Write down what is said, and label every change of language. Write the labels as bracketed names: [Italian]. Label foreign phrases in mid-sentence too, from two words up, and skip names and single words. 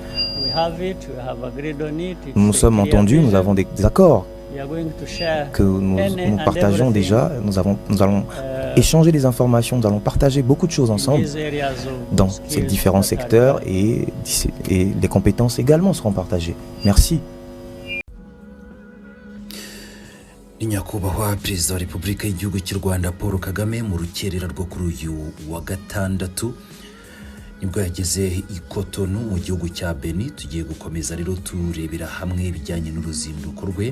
[French] Nous nous sommes entendus, nous avons des accords que nous partageons déjà. Nous allons échanger des informations, nous allons partager beaucoup de choses ensemble dans ces différents secteurs et les compétences également seront partagées. Merci. [Kinyarwanda] Ni nyakubahwa perezida wa Repubulika y'igihugu cy'u Rwanda Paul Kagame mu rukerera rwo kuri uyu wa gatandatu nibwo yageze i Cotonou mu gihugu cya Benin. Tugiye gukomeza rero turebera hamwe ibijyanye n'uruzinduko rwe.